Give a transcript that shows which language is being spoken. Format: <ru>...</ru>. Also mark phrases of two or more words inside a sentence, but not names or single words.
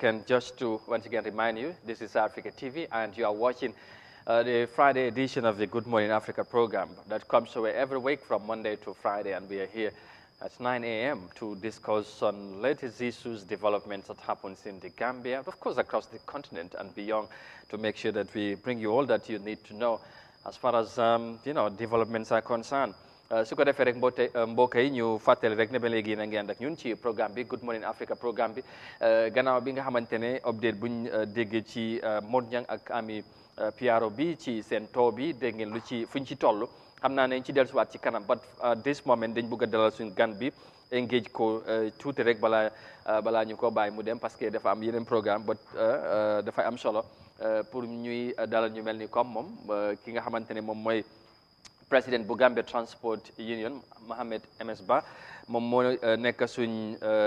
<en>And just to once again remind you, this is Africa TV, and you are watching the Friday edition of the Good Morning Africa program that comes away every week from Monday to Friday, and we are here at 9 a.m. to discuss on latest issues, developments that happens in the Gambia, of course across the continent and beyond, to make sure that we bring you all that you need to know as far as developments are concerned.</en> <wo>su ko defee rek mbokk yi ñu fàttali rek ne ba léegi na ngeen ak ñun ci programme bi Good Morning Africa programme bi gannaaw bi nga xamante ne update buñ déggee ci Mod Ñang ak ami PRO bi ci seen taw bi dégg ngeen lu ci fuñ ci toll xam naa nañ ci dellusiwaat ci kanam</wo> <en>but this moment</en> <wo>dañ bëgg a dalal suñu gan bi engage ko tuuti rek balaa ñu ko bàyyi mu dem</wo> <fr>parce que</fr> <wo>dafa am yeneen programme but dafay am solo pour ñuy dalal ñu mel ni comme moom ki nga xamante ne moom mooy président bu Gambia Transport Union Mohamed MS Bah moom moo nekk suñ</wo>